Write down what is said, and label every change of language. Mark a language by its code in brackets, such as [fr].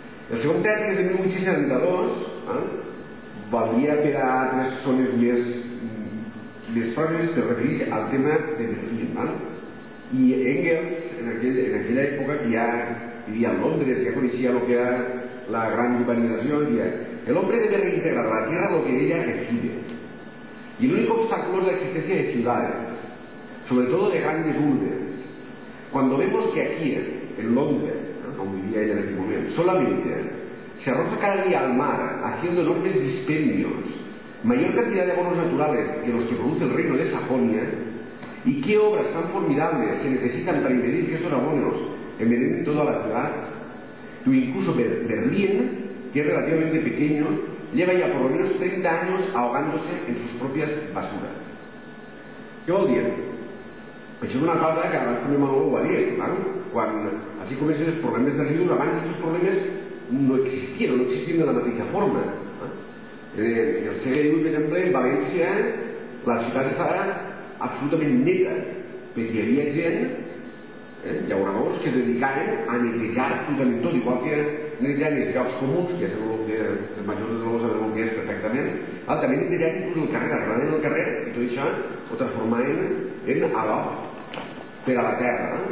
[ca] El segon text, que és de 1872, valia per a altres zones més pròximes, per referir al tema de Berlín. I Engels, en aquella època que ja vivia a Londres, ja coneixia el que era la gran urbanización, [es] el hombre debe reintegrar la tierra lo que de ella recibe. Y el único obstáculo es la existencia de ciudades, sobre todo de grandes urbes. Cuando vemos que aquí, en Londres, como vivía ella en ese momento, solamente se arroja cada día al mar, haciendo enormes dispendios, mayor cantidad de abonos naturales que los que produce el reino de esa Sajonia, y qué obras tan formidables se necesitan para impedir que estos abonos envenenen toda la ciudad. Tú incluso Berlín, que es relativamente pequeño, lleva ya por lo menos 30 años ahogándose en sus propias basuras. [ca] Què vol dir? Això és una cosa que abans també ho va dir, quan així comencen els problemes de residus, abans aquests problemes no existien de la mateixa forma. En el segle XVIII, per exemple, en València, la ciutat estava absolutament neta, perquè hi havia gent, llauradors, que es dedicaven a netejar absolutament tot, igual que netejar els llocs comuns, que és el que els majors de l'Osa saben el que és perfectament, també netejar inclús el carrer, arreglaven el carrer, i tot això ho transformaven en adob per a la terra.